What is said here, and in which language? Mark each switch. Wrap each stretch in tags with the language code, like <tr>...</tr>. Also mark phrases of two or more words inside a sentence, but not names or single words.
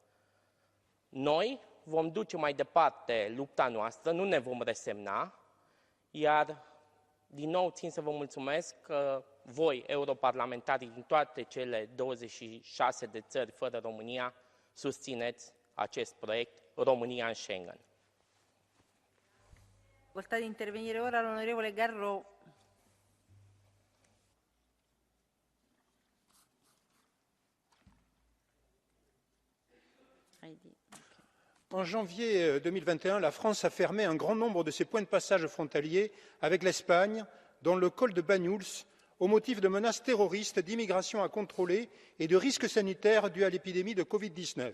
<ro>Noi vom duce mai departe lupta noastră, nu ne vom resemna, iar din nou țin să vă mulțumesc că voi, europarlamentarii din toate cele 26 de țări fără România, susțineți acest proiect România în Schengen.</ro> <it>Facoltà di intervenire ora l'onorevole Garreau.</it> <fr>En janvier 2021, la France a fermé un grand nombre de ses points de passage frontaliers avec l'Espagne, dont le col de Banyuls, au motif de menaces terroristes, d'immigration à contrôler et de risques sanitaires dus à l'épidémie de Covid-19.</fr>